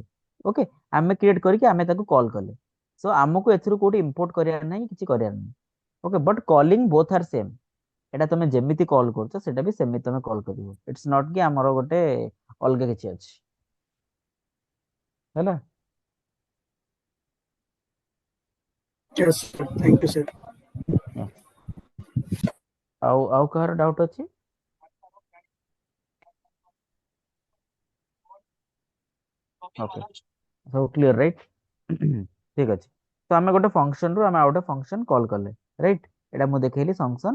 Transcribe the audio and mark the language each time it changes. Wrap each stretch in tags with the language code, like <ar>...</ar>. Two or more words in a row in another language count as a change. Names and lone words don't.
<or>ଓକେ, ଆମେ କ୍ରିଏଟ କରିକି ଆମେ ତାକୁ କଲ୍ କଲେ। ସୋ ଆମକୁ ଏଥିରୁ କୋଉଠି ଇମ୍ପୋର୍ଟ କରିବାର ନାହିଁ, କିଛି କରିବାର ନାହିଁ।</or> <en>okay, but calling both are same.</en> <or>ଏଟା ତମେ ଯେମିତି କଲ୍ କରୁଛ ସେଟା ବି ସେମିତି ତମେ କଲ୍ କରିବ।</or> <en>it's not</en> <or>କି ଆମର ଗୋଟେ ଅଲଗା କିଛି ଅଛି, ହେଲା।</or> <en>Yes, sir. Thank you, sir. Yeah.</en> <or>ଆଉ କାହାର ଡାଉଟ୍ ଅଛି? ଓକେ, ସବୁ କ୍ଲିୟର ରାଇଟ୍? ଠିକ ଅଛି। ତ ଆମେ ଗୋଟେ ଫଙ୍କସନ ରୁ ଆମେ ଆଉ ଗୋଟେ ଫଙ୍କସନ କଲ୍ କଲେ, ରାଇଟ୍? ଏଇଟା ମୁଁ ଦେଖେଇଲି ଫଙ୍କସନ।</or>